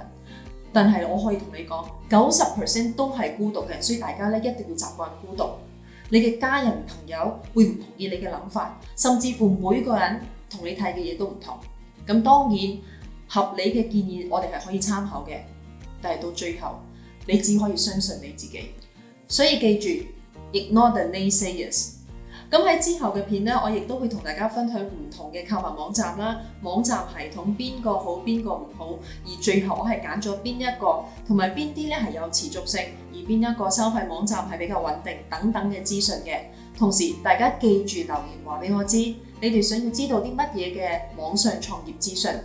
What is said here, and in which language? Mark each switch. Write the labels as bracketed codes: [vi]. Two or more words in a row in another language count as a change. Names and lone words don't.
[yue] 但係我可以同你講，90% 都係孤獨嘅，所以大家咧一定要習慣孤獨。你嘅家人朋友會唔同意你嘅諗法，甚至乎每個人同你睇嘅嘢都唔同。咁當然合理嘅建議我哋係可以參考嘅，但係到最後你只可以相信你自己。所以記住， [en] Ignore the naysayers。 [yue] 咁喺之後嘅片咧，我亦都會同大家分享唔同嘅購物網站啦，網站系統邊個好邊個唔好，而最後我係揀咗邊一個，同埋邊啲咧係有持續性，而邊一個收費網站係比較穩定等等嘅資訊嘅。同時大家記住留言話俾我知，你哋想要知道啲乜嘢嘅網上創業資訊。